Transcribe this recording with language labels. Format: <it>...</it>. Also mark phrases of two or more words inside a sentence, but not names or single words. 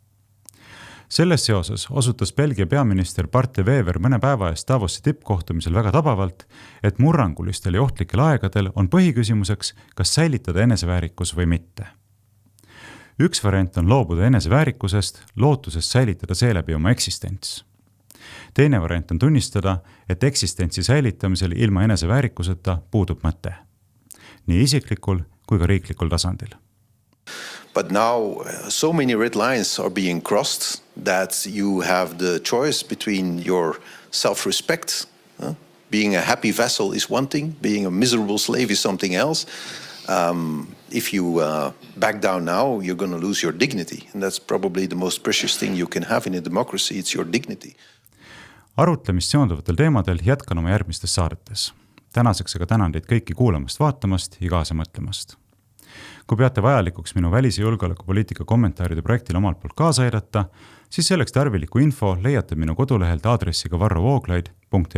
<et>Selles seoses osutas Belgia peaminister Bart de Wever mõne päeva eest Davosi tippkohtumisel väga tabavalt, et murrangulistel ja ohtlikel aegadel on põhiküsimuseks, kas säilitada eneseväärikus või mitte. Üks variant on loobuda eneseväärikusest, lootusest säilitada seeläbi oma eksistents. Teine variant on tunnistada, et eksistentsi säilitamisel ilma eneseväärikuseta puudub mõte. Nii isiklikul kui ka riiklikul tasandil.</et> <en>But now so many red lines are being crossed that you have the choice between your self-respect. Being a happy vassal is one thing, being a miserable slave is something else. If you back down now, you're going to lose your dignity. And that's probably the most precious thing you can have in a democracy, it's your dignity.</en> <et>Arutlemist seonduvatel teemadel jätkan oma järgmistes saadetes. Tänaseks aga tänan teid kõiki kuulamast, vaatamast ja kaasa mõtlemast. Kui peate vajalikuks minu välis- ja julgeolekupoliitika kommentaaride projektile omalt poolt kaasa aidata, siis selleks tarviliku info leiate minu kodulehelt aadressiga varrovooglaid.ee.</et>